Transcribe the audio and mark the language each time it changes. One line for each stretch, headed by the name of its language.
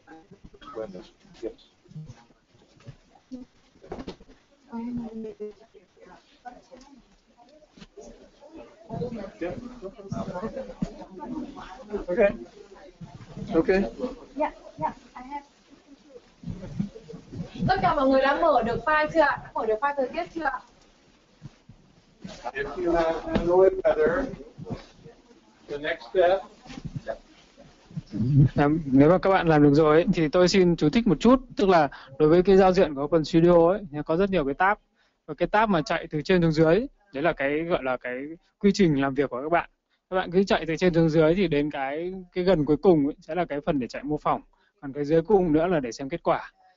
English: Okay. Okay. Yeah, I have.
Vietnamese: Tất cả mọi người đã mở được file chưa ạ? Đã mở được file thời tiết chưa ạ?
English: If you have Hanoi weather, the next step.
Vietnamese: Nếu mà các bạn làm được rồi ấy, thì tôi xin chú thích một chút, tức là đối với cái giao diện của OpenStudio ấy có rất nhiều cái tab, và cái tab mà chạy từ trên xuống dưới đấy là cái gọi là cái quy trình làm việc của các bạn. Các bạn cứ chạy từ trên xuống dưới thì đến cái gần cuối cùng ấy, sẽ là cái phần để chạy mô phỏng, còn cái dưới cùng nữa là để xem kết quả.